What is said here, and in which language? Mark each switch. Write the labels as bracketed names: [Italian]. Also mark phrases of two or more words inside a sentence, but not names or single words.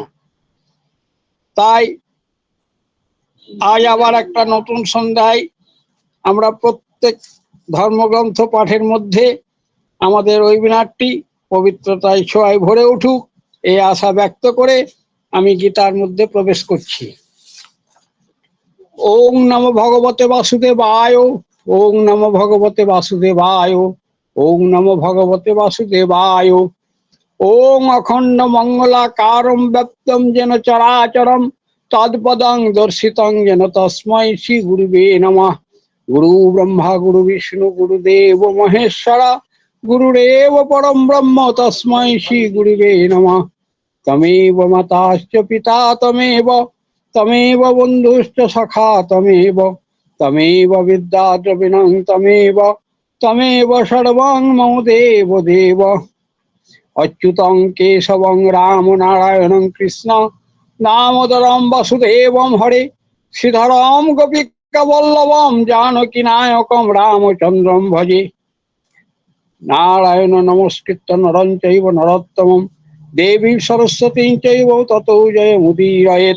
[Bangla] তাই আজ আবার একটা নতুন সন্ধ্যায় আমরা প্রত্যেক ধর্মগ্রন্থ পাঠের মধ্যে আমাদের ওয়েবিনারটি পবিত্রতায় ছোঁয়ায় ভরে উঠুক এই আশা ব্যক্ত করে আমি গীতার মধ্যে প্রবেশ করছি। [Sanskrit] ওং নমো ভগবতে বাসুদেবায়, ওং নমো ভগবতে বাসুদেবায়, ওং নমো ভগবতে বাসুদেবায়। ওং অখণ্ড মঙ্গলাকারম ব্যক্তম যেন চরাচরম তৎপদং দর্শিতং যেন তস্मै শ্রী গুরুবে নমঃ। গুরু ব্রহ্মা গুরু বিষ্ণু গুরুদেব মহেশ্বর গুরুরেব পরম ব্রহ্ম তস্मै শ্রী গুরুবে নমঃ। তমেব মাতাশ্চ পিতা তমেব বন্ধুশ্চ সখা তমেব বিদ্যা দ্রবিণং তমেব সর্বং মম দেব দেব। অচ্যুতং কেশবং রাম নারায়ণং কৃষ্ণ দামোদরম বাসুদেবম হরে শ্রীধরম গোপিকা বল্লভম জানকী নায়কম রামচন্দ্রম ভজে। নারায়ণ নমস্কৃত্য নরং চৈব নরোত্তমম দেবী সরস্বতী চৈব ততো জয়মুদীরয়েৎ।